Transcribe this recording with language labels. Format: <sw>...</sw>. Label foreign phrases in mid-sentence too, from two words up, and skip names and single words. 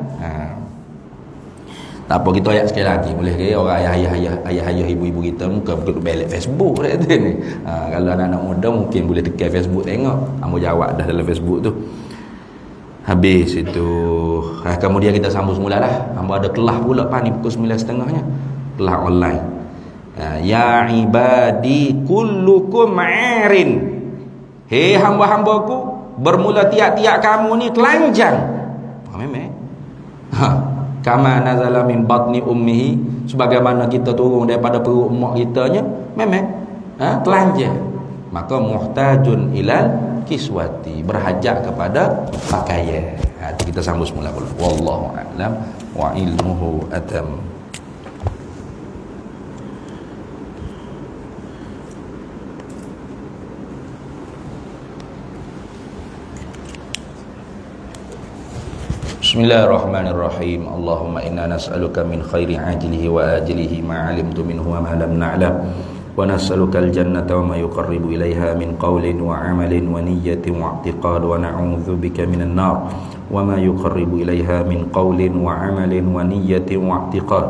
<ms>Tak apa, kita ayat sekali lagi. Boleh ke orang ayah-ayah ibu-ibu kita muka duduk belak Facebook ni. Kalau anak-anak muda mungkin boleh tekan Facebook tengok. Kamu jawab dah dalam Facebook tu. Habis itu kemudian kita sambung semula lah. Hamba ada kelas pula ni pukul 9.30-nya. Kelas online.</ms> <ar>يا عبادي كلكم عارٍ.</ar> <ms>Hei hamba-hambaku, bermula tiap-tiap kamu ni telanjang. Memang.</ms> <ar>كما نزل من بطن أمه,</ar> <ms>sebagaimana kita turun daripada perut mak kitanya, memang telanjang. Maka</ms> <ar>محتاجون إلى الكسوة,</ar> <ms>berhajat kepada pakaian. Itu kita sambung semula dulu.</ms> <ar>والله أعلم وعلمه أتم. بسم الله الرحمن الرحيم. اللهم إنا نسألك من خير عاجله وآجله ما علمت منه وما لم نعلم. ونسألك الجنة وما يقرب إليها من قول وعمل ونية واعتقاد، ونعوذ بك من النار وما يقرب إليها من قول وعمل ونية واعتقاد.</ar>